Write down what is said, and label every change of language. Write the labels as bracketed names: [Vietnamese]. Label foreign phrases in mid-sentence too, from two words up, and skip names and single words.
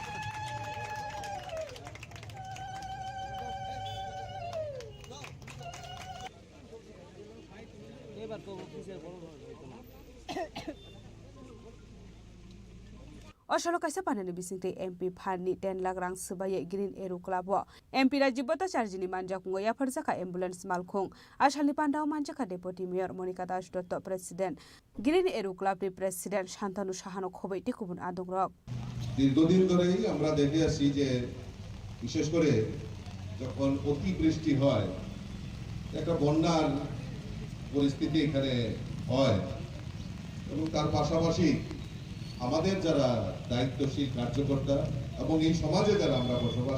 [Kok Borok] असलो कैसा पानी बिसिंगते एमपी फानी 10 लाख रां सुबाये ग्रीन एरो क्लब एमपी राजीव भट्टाचार्यनि मानजाखुंग याफारजाखा एम्बुलेंस मालखुंग आसालनि पान्डाव मानजाखा [English] deputy mayor [Kok Borok] मनिका दास दत्त प्रेसिडेंट ग्रीन एरो क्लबनि प्रेसिडेंट शांतानु साहानो खबै टेकुबुन आदं रक [Bangla] দীর্ঘদিন ধরেই আমরা দেখে আসছি যে বিশেষ করে যখন অতিবৃষ্টি হয় একটা বন্যার পরিস্থিতি এখানে হয় এবং তার পাশাপাশি আমাদের যারা দায়িত্বশীল কার্যকর্তা এবং এই সমাজে যারা আমরা বসবাস